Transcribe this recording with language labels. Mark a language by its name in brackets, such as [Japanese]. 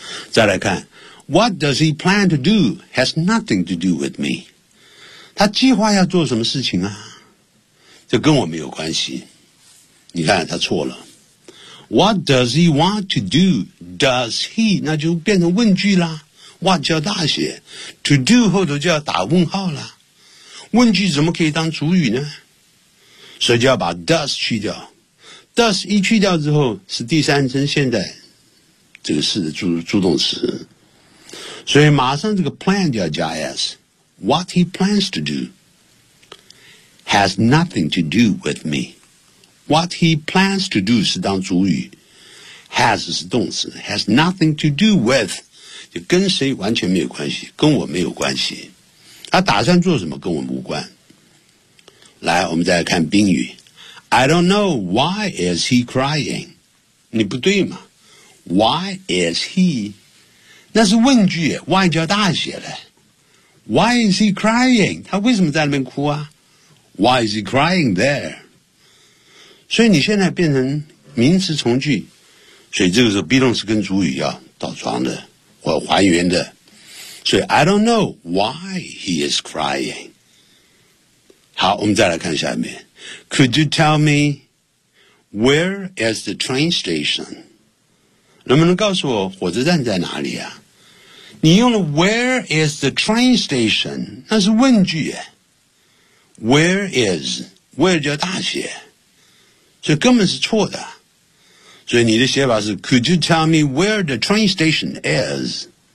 [Chinese] 再来看 [English] ,What does he plan to do has nothing to do with me. [Chinese] 他计划要做什么事情啊，这跟我没有关系。你看他错了。 [English] What does he want to do? Does he? [Chinese] 那就变成问句啦。What 叫大写。To do 后头就要打问号啦。问句怎么可以当主语呢？所以就要把 does 去掉。 Does 一去掉之后是第三人现在这个是的 助动词。所以马上这个 plan 就要加 S。 [English] What he plans to do has nothing to do with me. What he plans to do [Chinese] 是当主语。 [English] Has [Chinese] 是动词。 [English] Has nothing to do with, [Chinese] 就跟谁完全没有关系，跟我没有关系。他打算做什么跟我无关。来我们再来看宾语。 [English] I don't know why is he crying. [Chinese] 你不对嘛。 [English] Why is he? [Chinese] 那是问句 ,why 叫大写嘞。 [English] Why is he crying? [Chinese] 他为什么在那边哭啊 [English] ?Why is he crying there? [Chinese] 所以你现在变成名词从句。所以这个时候 be 动词跟主语要倒装的或还原的。所以 [English] I don't know why he is crying. [Chinese] 好我们再来看下面。 [English] Could you tell me where is the train station? [Chinese] 能不能告诉我火车站在哪里啊？你用了 [English] where is the train station? [Chinese] 那是问句耶。 [English] Where is? [Chinese] Where 叫大写。所以根本是错的。所以你的写法是 [English] Could you tell me where the train station is?